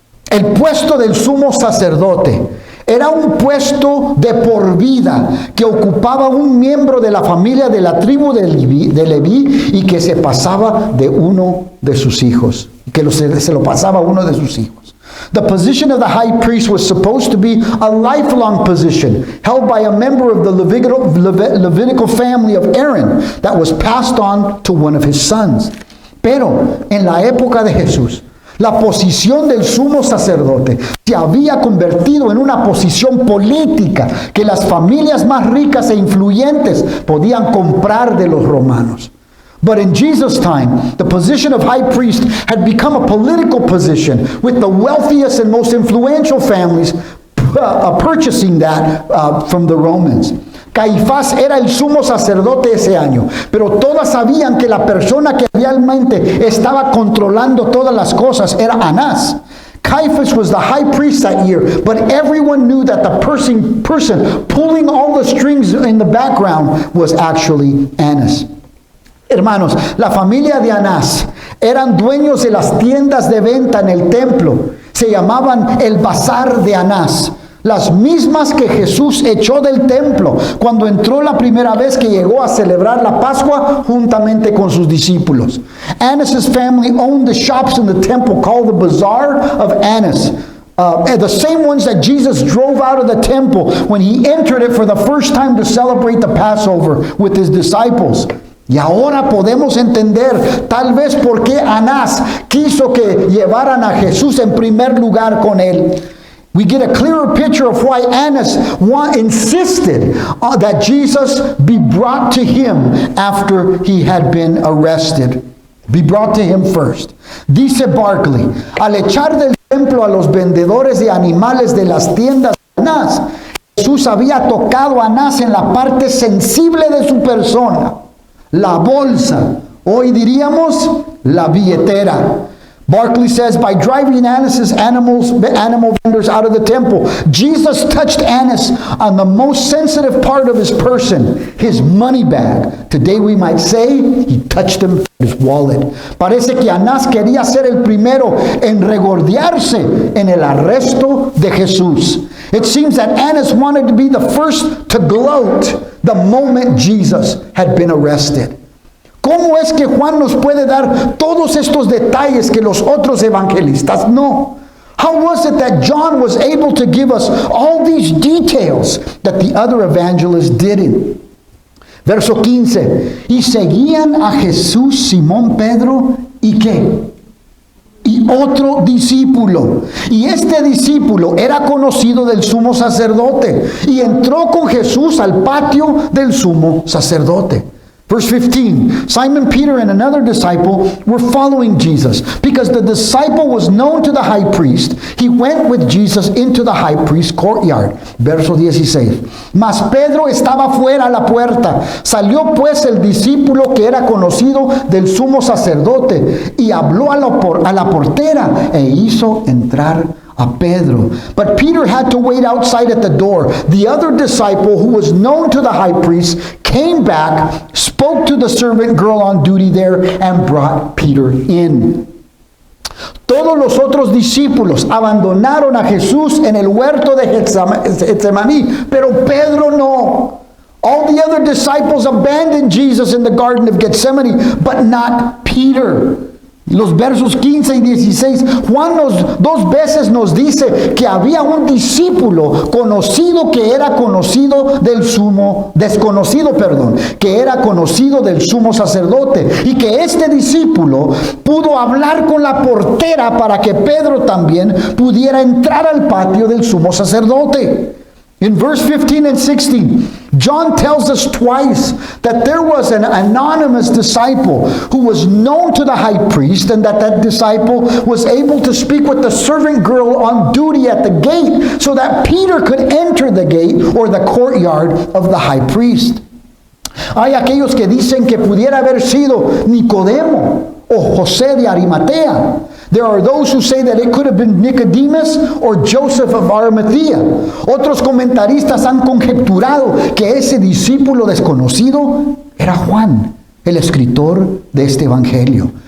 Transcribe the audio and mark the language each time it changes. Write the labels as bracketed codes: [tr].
[es] El puesto del sumo sacerdote era un puesto de por vida que ocupaba un miembro de la familia de la tribu de Leví y que se pasaba de uno de sus hijos, se lo pasaba a uno de sus hijos. [en] The position of the high priest was supposed to be a lifelong position held by a member of the Levitical family of Aaron that was passed on to one of his sons. [es] Pero en la época de Jesús, la posición del sumo sacerdote se había convertido en una posición política que las familias más ricas e influyentes podían comprar de los romanos. [en] But in Jesus' time, the position of high priest had become a political position, with the wealthiest and most influential families purchasing that from the Romans. [es] Caifás era el sumo sacerdote ese año, pero todas sabían que la persona que realmente estaba controlando todas las cosas era Anás. [en] Caiaphas was the high priest that year, but everyone knew that the person pulling all the strings in the background was actually Annas. [es] Hermanos, la familia de Anás eran dueños de las tiendas de venta en el templo. Se llamaban el Bazar de Anás. Las mismas que Jesús echó del templo cuando entró la primera vez que llegó a celebrar la Pascua juntamente con sus discípulos. [en] Annas' family owned the shops in the temple called the Bazaar of Annas. The same ones that Jesus drove out of the temple when he entered it for the first time to celebrate the Passover with his disciples. [es] Y ahora podemos entender tal vez por qué Anás quiso que llevaran a Jesús en primer lugar con él. [en] We get a clearer picture of why Annas insisted that Jesus be brought to him after he had been arrested. Be brought to him first. [es] Dice Barclay, al echar del templo a los vendedores de animales de las tiendas de Anás, Jesús había tocado a Anás en la parte sensible de su persona. La bolsa, hoy diríamos la billetera. [en] Barclay says, by driving Annas' animal vendors out of the temple, Jesus touched Annas on the most sensitive part of his person, his money bag. Today we might say he touched him his wallet. [es] Parece que Anás quería ser el primero en regordearse en el arresto de Jesús. [en] It seems that Annas wanted to be the first to gloat the moment Jesus had been arrested. [es] ¿Cómo es que Juan nos puede dar todos estos detalles que los otros evangelistas no? [en] How was it that John was able to give us all these details that the other evangelists didn't? [es] Verso 15. Y seguían a Jesús Simón Pedro y ¿qué? Y otro discípulo. Y este discípulo era conocido del sumo sacerdote y entró con Jesús al patio del sumo sacerdote. [en] Verse 15, Simon Peter and another disciple were following Jesus. Because the disciple was known to the high priest, he went with Jesus into the high priest's courtyard. [es] Verso 16, mas Pedro estaba fuera a la puerta. Salió pues el discípulo que era conocido del sumo sacerdote y habló a la portera e hizo entrar a Pedro. [en] But Peter had to wait outside at the door. The other disciple, who was known to the high priest, came back, spoke to the servant girl on duty there, and brought Peter in. [es] Todos los otros discípulos abandonaron a Jesús en el huerto de Getsemaní, pero Pedro no. [en] All the other disciples abandoned Jesus in the Garden of Gethsemane, but not Peter. [es] Los versos 15 y 16, Juan dos veces nos dice que había un discípulo que era conocido del sumo sacerdote, y que este discípulo pudo hablar con la portera para que Pedro también pudiera entrar al patio del sumo sacerdote. [en] In verse 15 and 16, John tells us twice that there was an anonymous disciple who was known to the high priest, and that disciple was able to speak with the servant girl on duty at the gate so that Peter could enter the gate or the courtyard of the high priest. [es] Hay aquellos que dicen que pudiera haber sido Nicodemo o José de Arimatea. [en] There are those who say that it could have been Nicodemus or Joseph of Arimathea. [es] Otros comentaristas han conjeturado que ese discípulo desconocido era Juan, el escritor de este evangelio.